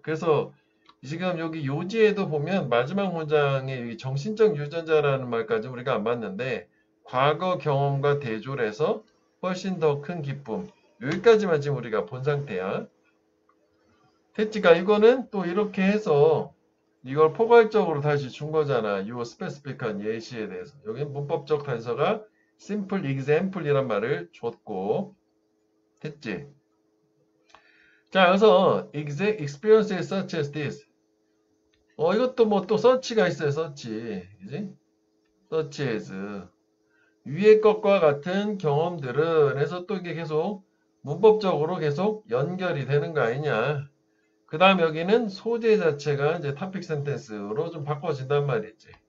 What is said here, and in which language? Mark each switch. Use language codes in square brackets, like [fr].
[ko] 그래서 지금 여기 요지에도 보면 마지막 문장에 이 정신적 유전자라는 말까지 우리가 안 봤는데 과거 경험과 대조해서 훨씬 더 큰 기쁨 여기까지만 지금 우리가 본 상태야. 됐지가 이거는 또 이렇게 해서 이걸 포괄적으로 다시 준 거잖아. 이 스페시픽한 예시에 대해서. 여기 문법적 단서가 [en] simple example [ko] 이란 말을 줬고 됐지? 자, 그래서 [en] experiences such as this. [ko] 이것도 뭐 또 search가 있어요. [en] search. [ko] 그지? [en] such as. [ko] 위의 것과 같은 경험들은 해서 또 이게 계속 문법적으로 계속 연결이 되는 거 아니냐. 그 다음 여기는 소재 자체가 이제 topic sentence로 좀 바꿔진단 말이지.